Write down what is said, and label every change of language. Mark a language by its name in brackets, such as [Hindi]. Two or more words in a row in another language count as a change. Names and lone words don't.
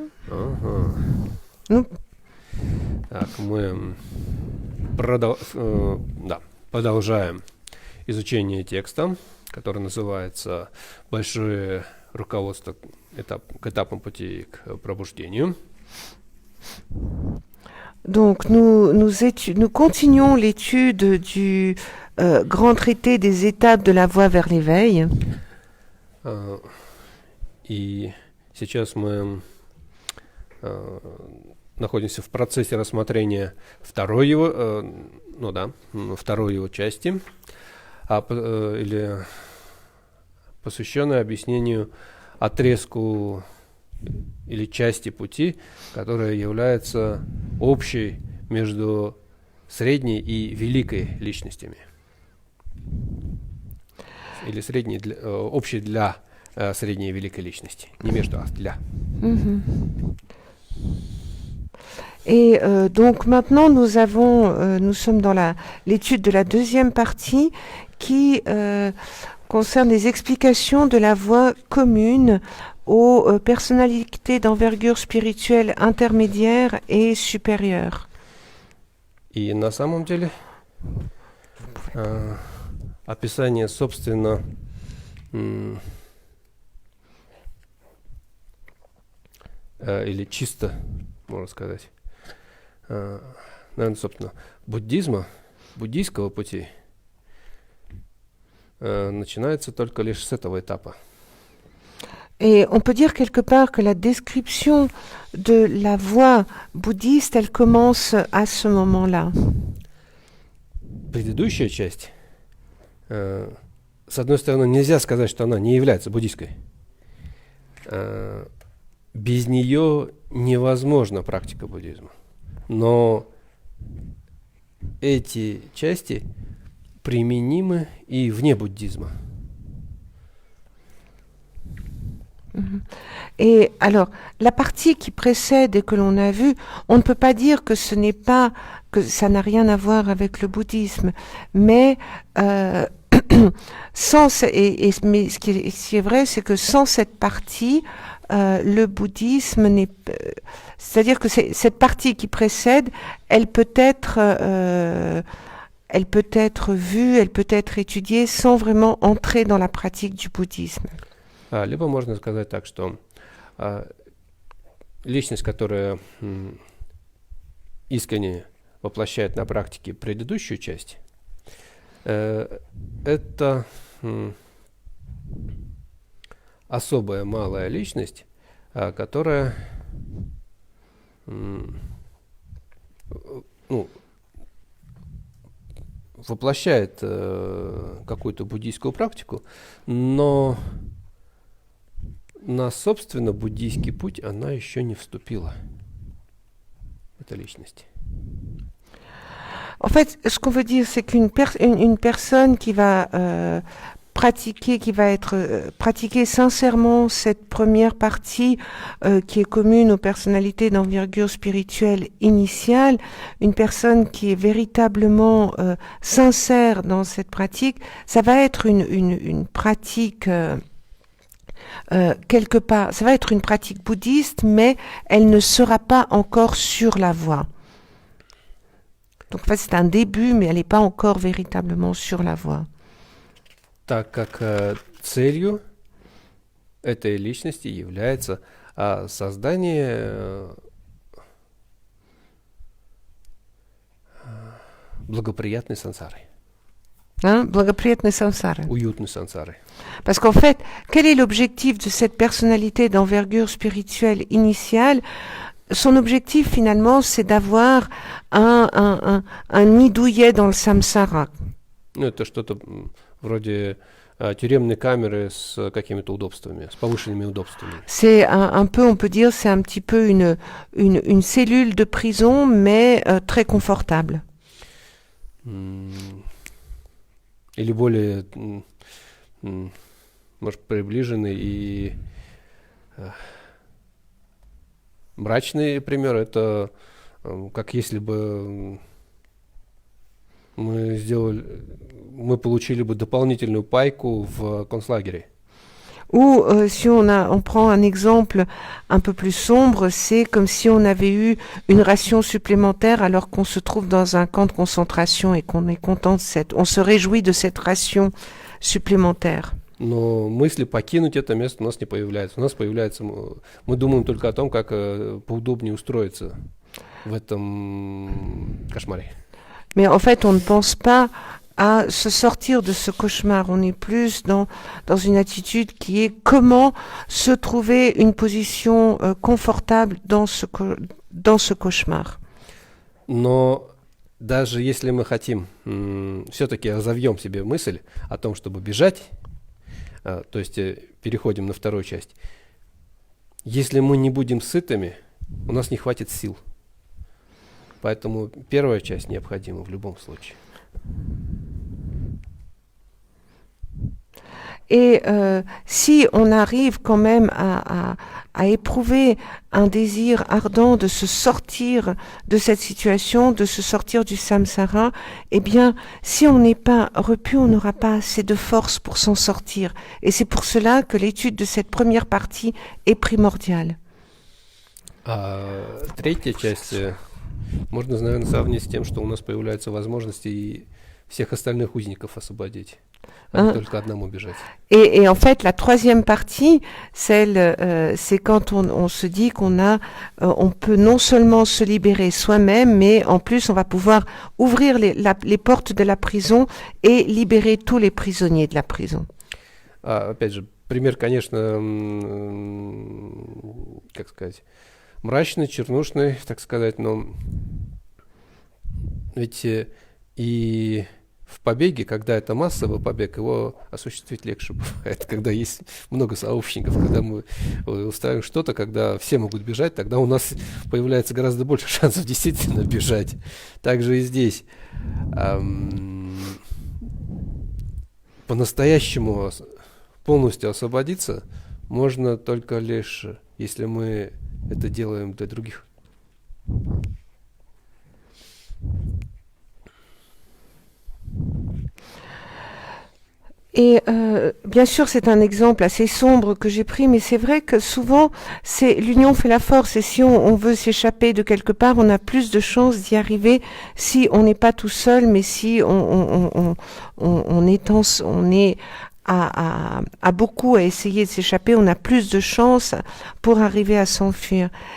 [Russian] Ага. Ну. Так, мы продолжаем изучение текста, который называется «Большое руководство к этапам пути к пробуждению». [French] Donc nous continuons l'étude du grand traité des étapes de la voie vers l'éveil. [Russian] И сейчас мы находимся в процессе рассмотрения второй его части, или посвященной объяснению отрезку или части пути, которая является общей между средней и великой личностями. Или общей для средней и великой личности. Не между, а для. [French] Et donc maintenant nous sommes dans l'étude de la deuxième partie qui concerne les explications de la voie commune aux personnalités d'envergure spirituelle intermédiaire et supérieure. [Russian] И на самом деле описание, собственно, или чисто, можно сказать, наверное, собственно, буддийского пути начинается только лишь с этого этапа. [French] Et on peut dire quelque part que la description de la voie bouddhiste, elle commence à ce moment-là. [Russian] Предыдущая часть, с одной стороны, нельзя сказать, что она не является буддийской. Без нее невозможна практика буддизма. Но эти части применимы и вне буддизма. [French] Et alors, la partie qui précède et que l'on a vue, on ne peut pas dire que que ça n'a rien à voir avec le bouddhisme, mais mais ce qui est vrai, c'est que sans cette partie, le bouddhisme c'est-à-dire que cette partie qui précède, elle peut être vue, elle peut être étudiée sans vraiment entrer dans la pratique du bouddhisme. [Russian] Либо можно сказать так, что личность, которая искренне воплощает на практике предыдущую часть, это особая малая личность, которая воплощает какую-то буддийскую практику, но на, собственно, буддийский путь она еще не вступила, эта личность. [French] En fait, ce qu'on veut dire, c'est qu'une personne qui va pratiquer sincèrement cette première partie qui est commune aux personnalités d'envergure spirituelle initiale, une personne qui est véritablement sincère dans cette pratique, ça va être une pratique quelque part, ça va être une pratique bouddhiste, mais elle ne sera pas encore sur la voie. Donc en fait, c'est un début, mais elle n'est pas encore véritablement sur la voie. [Russian] Так как целью этой личности является создание благоприятной сансары. Благоприятной сансары. Уютной сансары. [French] Parce qu'en fait, quel est l'objectif de cette personnalité d'envergure spirituelle initiale? Son objectif, finalement, c'est d'avoir un nid douillet dans le samsara. [Russian] Это что-то вроде тюремной камеры с какими-то удобствами, с повышенными удобствами. [French] C'est un peu, on peut dire, c'est un petit peu une cellule de prison, mais très confortable. [Russian] Или более, может, приближенный и Мрачный пример — это как если бы мы получили бы дополнительную пайку в концлагере. [French] Ou si on prend un exemple un peu plus sombre, c'est comme si on avait eu une ration supplémentaire alors qu'on se trouve dans un camp de concentration et qu'on est content on se réjouit de cette ration supplémentaire. [Russian] Но мысли покинуть это место у нас не появляются. У нас появляется, мы думаем только о том, как поудобнее устроиться в этом кошмаре. [French] Mais en fait, on ne pense pas à se sortir de ce cauchemar. On est plus dans une attitude qui est comment se trouver une position confortable dans ce cauchemar. [Russian] Но даже если мы хотим, все-таки разовьем себе мысль о том, чтобы бежать, то есть переходим на вторую часть, если мы не будем сытыми, у нас не хватит сил. Поэтому первая часть необходима в любом случае. [French] Et si on arrive quand même à éprouver un désir ardent de se sortir de cette situation, de se sortir du samsara, eh bien, si on n'est pas repu, on n'aura pas assez de force pour s'en sortir. Et c'est pour cela que l'étude de cette première partie est primordiale. [Russian] Третья часть можно, наверное, сравнить с тем, что у нас появляются возможности и всех остальных узников освободить. Не только одному бежать. [French] Et en fait, la troisième partie, c'est quand on se dit on peut non seulement se libérer soi-même, mais en plus on va pouvoir ouvrir les portes de la prison et libérer tous les prisonniers de la prison. [Russian] Опять же, пример, конечно, как сказать, мрачный, чернушный, так сказать, но ведь и в побеге, когда это массовый побег, его осуществить легче бывает, когда есть много сообщников, когда мы устраиваем что-то, когда все могут бежать, тогда у нас появляется гораздо больше шансов действительно бежать. Также и здесь. По-настоящему полностью освободиться можно только лишь, если мы это делаем для других. [French] Et bien sûr, c'est un exemple assez sombre que j'ai pris, mais c'est vrai que souvent, c'est l'union fait la force. Et si on veut s'échapper de quelque part, on a plus de chances d'y arriver si on n'est pas tout seul, mais si on est à beaucoup à essayer de s'échapper, on a plus de chances pour arriver à s'enfuir.